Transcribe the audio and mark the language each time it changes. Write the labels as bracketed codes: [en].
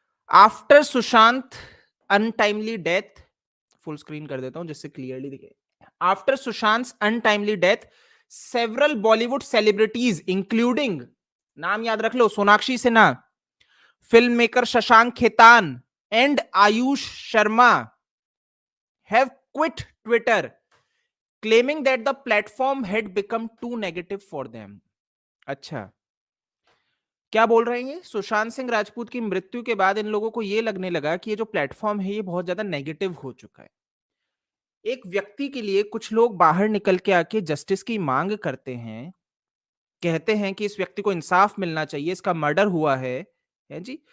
[en] after Sushant untimely death, [hi] full screen कर देता हूं जिससे क्लियरली दिखे। [en] after Sushant untimely death, several Bollywood celebrities including, [hi] नाम याद रख लो, [en] Sonakshi Sinha, film maker Shashank Khetan, and Ayush Sharma have quit Twitter, claiming that the platform had become too negative for them. [hi] अच्छा, क्या बोल रहे हैं ये? सुशांत सिंह राजपूत की मृत्यु के बाद इन लोगों को ये लगने लगा कि ये जो प्लेटफॉर्म है ये बहुत ज्यादा नेगेटिव हो चुका है। एक व्यक्ति के लिए कुछ लोग बाहर निकल के आके जस्टिस की मांग करते हैं, कहते हैं कि इस व्यक्ति को इंसाफ मिलना चाहिए, इसका मर्डर हुआ है जी।